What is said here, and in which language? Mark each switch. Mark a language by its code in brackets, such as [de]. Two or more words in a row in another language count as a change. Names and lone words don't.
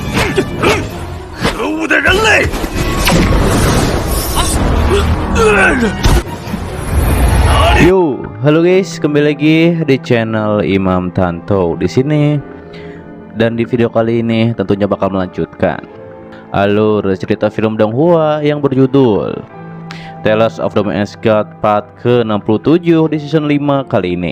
[zh] 可恶的人类！ [id] Yo, halo guys, kembali lagi di channel Imam Tanto di sini. Dan di video kali ini tentunya bakal melanjutkan alur cerita film Donghua yang berjudul Tales of the Mask God part ke-67 di season 5 kali ini.